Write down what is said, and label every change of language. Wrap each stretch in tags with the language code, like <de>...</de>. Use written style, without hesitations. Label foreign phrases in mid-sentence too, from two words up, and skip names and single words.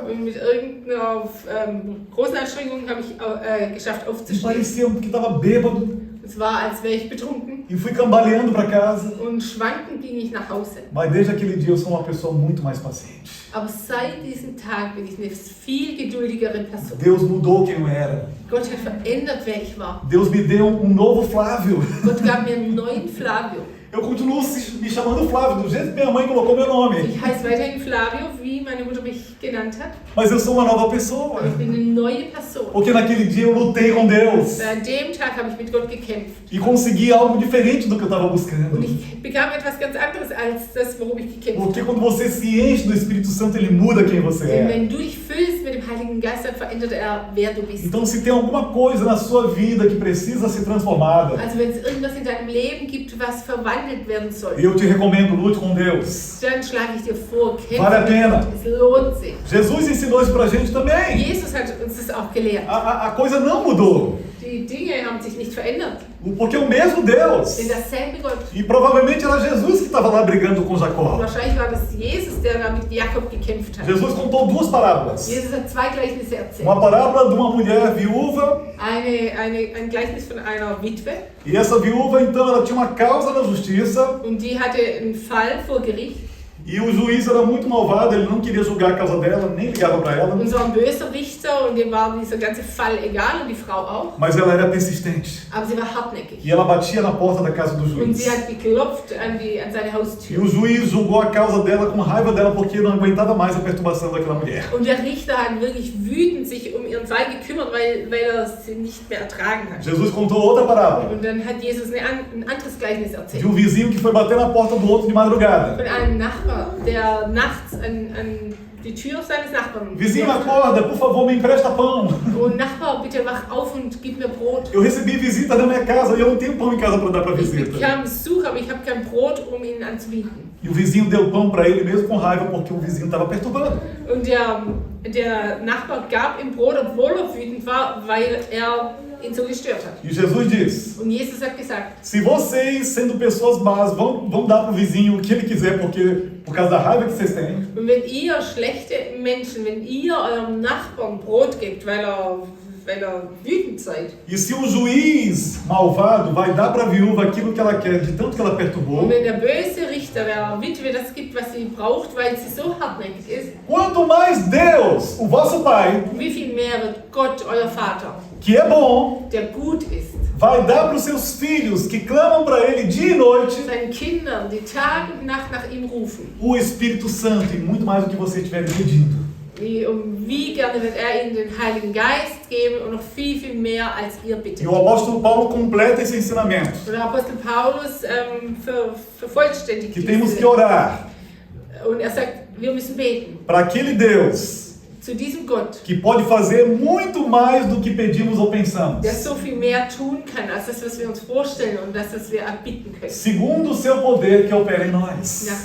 <de>Und mit irgendeiner großen Anstrengung habe ich geschafft</de> <pt>E</pt> <de>aufzustehen.</de> <pt>parecia que estava bêbado.</pt> <de>Es war, als wäre ich betrunken.</de> <pt>E fui cambaleando para casa.</pt> <de>Und schwankend ging ich nach Hause.</de> <pt>Mas desde aquele dia eu sou uma pessoa muito mais paciente.</pt> <de>Aber seit diesem Tag bin ich eine viel geduldigere Person.</de> <pt>Deus mudou quem eu era.</pt> <de>Gott hat verändert, wer ich war.</de> <pt>Deus me deu novo Flávio.</pt> <de>Gott gab mir einen neuen Flavio.</de> <pt>Eu continuo me chamando Flávio, do jeito que minha mãe colocou meu nome.</pt> <de>Ich heiße weiterhin Flavio, wie meine Mutter mich genannt hat.</de> <pt>Mas eu sou uma nova pessoa.</pt> <de>Aber ich bin eine neue Person.</de> <pt>Porque naquele dia eu lutei com Deus.</pt> <de>An dem Tag habe ich mit Gott gekämpft.</de> <pt>E consegui algo diferente do que eu estava buscando.</pt> <de>Und ich bekam etwas ganz anderes als das, worum ich gekämpft</de> <pt>Porque</pt> <de>habe.</de> <pt>quando você se enche do Espírito Santo, ele muda quem você</pt> <de>Denn</de> <pt>é.</pt> <de>wenn du dich füllst mit dem Heiligen Geist, dann verändert er, wer du bist.</de> <pt>Então se tem alguma coisa na sua vida que precisa ser transformada,</pt> <de>Also wenn es irgendwas in deinem Leben gibt, was verwandelt werden soll,</de> <pt>eu te recomendo, lute com Deus.</pt> <de>dann schlage ich dir vor, kämpfe</de> <pt>Vale a</pt> <de>mit</de> <pt>pena.</pt> <de>Gott. Es lohnt sich.</de> <pt>Jesus ensinou isso pra gente também.</pt> <de>Jesus hat uns das auch gelehrt.</de> <pt>A coisa não mudou.</pt> <de>Die Dinge haben sich nicht verändert.</de> <pt>Porque o mesmo Deus.</pt> <de>Denn dasselbe Gott.</de> <pt>E provavelmente era Jesus que estava lá brigando com</pt> <de>Und</de> <pt>Jacó.</pt> <de>wahrscheinlich war das Jesus, der da mit Jakob gekämpft hat.</de> <pt>Jesus contou duas parábolas.</pt> <de>Jesus hat zwei Gleichnisse erzählt.</de> <pt>Uma parábola de uma mulher viúva.</pt> <de>Ein Gleichnis von einer Witwe.</de> <pt>E essa viúva, então, ela tinha uma causa na justiça.</pt> <de>Und die hatte einen Fall vor Gericht.</de> <pt>E o juiz era muito malvado, ele não queria julgar a causa dela, nem ligava para ela.</pt> <de>Und so ein böser Richter und dem war dieser ganze Fall egal und die Frau auch.</de> <pt>Mas ela era persistente.</pt> <de>Aber sie war hartnäckig.</de> <pt>E ela batia na porta da casa do</pt> <de>Und</de> <pt>juiz.</pt> <de>sie hat geklopft an seine</de> <pt>E</pt> <de>Haustür.</de> <pt>o juiz julgou a causa dela com raiva dela porque não aguentava mais a perturbação daquela mulher.</pt> <de>Und der Richter hat wirklich wütend sich um ihren Fall gekümmert, weil er sie nicht mehr ertragen hat.</de> <pt>Jesus contou outra parábola.</pt> <de>Und dann hat Jesus ein anderes Gleichnis</de> <pt>De</pt> <de>erzählt.</de> <pt>vizinho que foi bater na porta do outro de madrugada.</pt> <de>Von einem Nachbar, der nachts an die Tür seines Nachbarn</de> <pt>Vizinho,</pt> <de>klopfte.</de> <pt>acorda, por favor, me empresta pão.</pt> <de>Und Nachbar, bitte wach auf und gib mir Brot.</de> <pt>Eu recebi visita na minha casa e eu não tenho pão em casa para dar para</pt> <de>Ich</de> <pt>visita.</pt> <de>bekam Besuch, aber ich habe kein Brot, um ihnen anzubieten.</de> <pt>E o vizinho deu pão para ele mesmo com raiva porque o vizinho estava perturbando.</pt> <de>Und der Nachbar gab ihm Brot, obwohl er wütend war, weil er ihn so gestört hat.</de> <pt>E Jesus diz:</pt> <de>Und Jesus hat gesagt,</de> <pt>se vocês, sendo pessoas más, vão dar para o vizinho o que ele quiser por causa da raiva que vocês têm,</pt> <de>und wenn ihr schlechte Menschen, wenn ihr eurem Nachbarn Brot gebt, weil er wütend seid,</de> <pt>e se o juiz malvado vai dar para a viúva aquilo que ela quer de tanto que ela perturbou,</pt> <de>und wenn der böse Richter der Witwe das gibt, was sie braucht, weil sie so hartnäckig ist,</de> <pt>quanto mais Deus, o vosso Pai,</pt> <de>wie viel mehr wird Gott, euer Vater,</de> <pt>que é bom,</pt> <de>der gut ist,</de> <pt>vai dar para os seus filhos que clamam para Ele dia e noite</pt> <de>seinen Kindern, die Tag und Nacht nach ihm rufen.</de> <pt>o Espírito Santo e muito mais do que você estiver pedindo.</pt> <de>Wie gerne wird er ihnen den Heiligen Geist geben und noch viel, viel mehr als ihr bittet.</de> <pt>E o apóstolo Paulo completa esse ensinamento,</pt> <de>Und der Apostel Paulus vervollständigt</de> <pt>que temos que</pt> <de>diese.</de> <pt>orar</pt> <de>Und er sagt, wir müssen beten</de> <pt>para aquele Deus</pt> <de>zu diesem Gott,</de> <pt>que pode fazer muito mais do que pedimos ou pensamos,</pt> <de>der so viel mehr tun kann, als das, was wir uns vorstellen und das, was wir erbitten können.</de> <pt>segundo o seu poder que opera em nós.</pt>